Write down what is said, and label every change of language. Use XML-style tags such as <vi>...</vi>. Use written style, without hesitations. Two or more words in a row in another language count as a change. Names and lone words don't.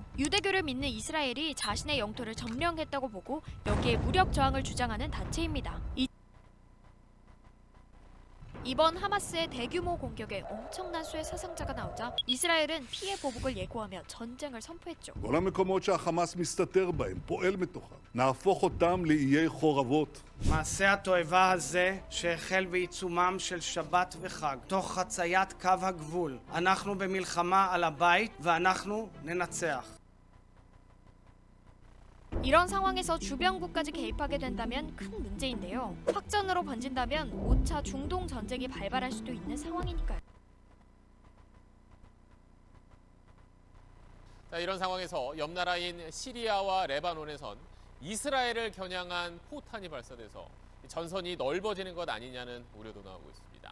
<ko>유대교를 믿는 이스라엘이 자신의 영토를 점령했다고 보고 여기에 무력 저항을 주장하는 단체입니다. 이번 하마스의 대규모 공격에 엄청난 수의 사상자가 나오자 이스라엘은 피해 보복을 예고하며 전쟁을 선포했죠.</ko> <he>כל המקומות שהחמאס מסתתר בהם, פועל מתוכם. נהפוך אותם לאיי חורבות. מעשה התועבה הזה שהחל בעיצומם של שבת וחג, תוך חציית קו הגבול. אנחנו במלחמה על הבית ואנחנו ננצח.</he> <ko>이런 상황에서 주변국까지 개입하게 된다면 큰 문제인데요. 확전으로 번진다면 5차 중동 전쟁이 발발할 수도 있는 상황이니까요. 자, 이런 상황에서 옆 나라인 시리아와 레바논에선 이스라엘을 겨냥한 포탄이 발사돼서 전선이 넓어지는 것 아니냐는 우려도 나오고 있습니다.</ko>